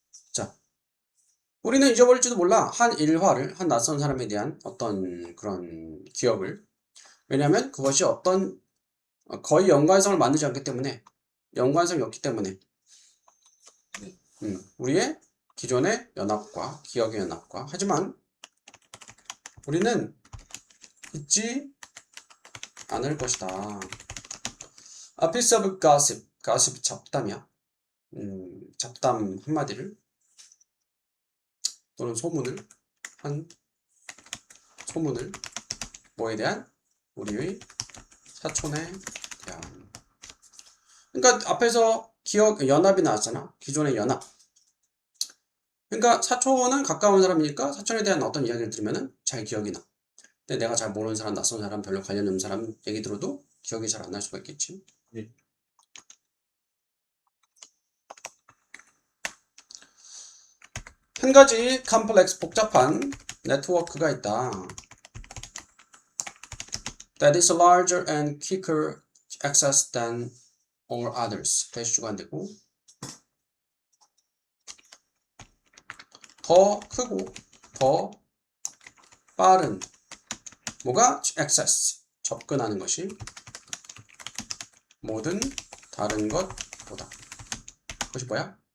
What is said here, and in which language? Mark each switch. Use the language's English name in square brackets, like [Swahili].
[Korean] 자 우리는 잊어버릴지도 몰라 한 일화를 한 낯선 사람에 대한 어떤 그런 기억을 왜냐하면 그것이 어떤 거의 연관성을 만들지 않기 때문에 연관성이 없기 때문에 우리의 기존의 연합과 기억의 연합과 하지만 우리는 잊지 않을 것이다. [English] A piece of gossip gossip [Korean] 잡담이야. 잡담 한마디를 또는 소문을 뭐에 대한 우리의 사촌에 대한 그러니까 앞에서 기억 연합이 나왔잖아. 기존의 연합. 그러니까 사촌은 가까운 사람이니까 사촌에 대한 어떤 이야기를 들으면은 잘 기억이 나. 근데 내가 잘 모르는 사람, 낯선 사람, 별로 관련 없는 사람 얘기 들어도 기억이 잘 안 날 수가 있겠지. 네. 한 가지 컴플렉스 복잡한 네트워크가 있다. [English] That is larger and quicker access than all others. [Korean] 대시주가 안 되고 더 크고 더 빠른 뭐가 access 접근하는 것이 모든 다른 것보다 그것이 뭐야?